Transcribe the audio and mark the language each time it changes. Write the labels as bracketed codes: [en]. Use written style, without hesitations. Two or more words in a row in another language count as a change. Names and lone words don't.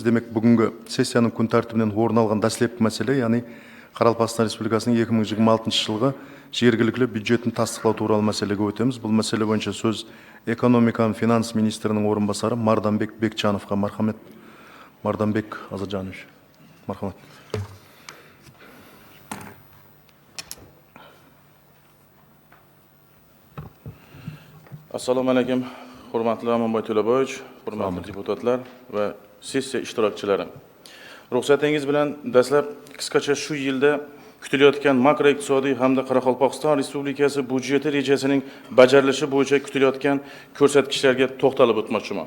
[kk] Демек, бүгінгі сессияның күн тәртібінен орын алған дәслепкі мәселе, яғни Қарақалпақстан Республикасының 2026 жылғы жергілікті бюджетін тасдиқлау туралы мәселеге өтеміз. Бұл мәселе бойынша сөз экономика және финанс министрінің орынбасары Марданбек Бекчановқа. Мархамет. Марданбек Азаржанович. Мархамет. [uz] Assalomu alaykum, hurmatli Amonboy To'laboyevich, hurmatli deputatlar va sessiya ishtirokchilari. Ruxsatingiz bilan dastlab qisqacha shu yilda kutilayotgan makroiqtisodiy hamda Qoraqalpog'iston Respublikasi budjeti rejasining bajarilishi bo'yicha kutilayotgan ko'rsatkichlarga to'xtalib o'tmoqchiman.